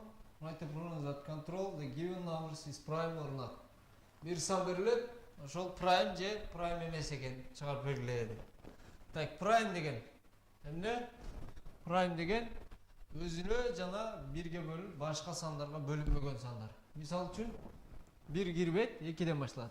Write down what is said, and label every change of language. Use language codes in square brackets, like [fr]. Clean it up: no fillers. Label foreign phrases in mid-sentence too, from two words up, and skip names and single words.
[en] Write a program that control the given numbers is prime or not. [ky] Bir сан берилет, ошол prime же prime эмес экен чыгарып белгиледи. Так, prime деген эмне? Prime деген өзүнө жана бирге бөлүнүп башка сандарга бөлүнбөгөн сандар. Мисалы үчүн 1 кирбейт, 2ден башталат.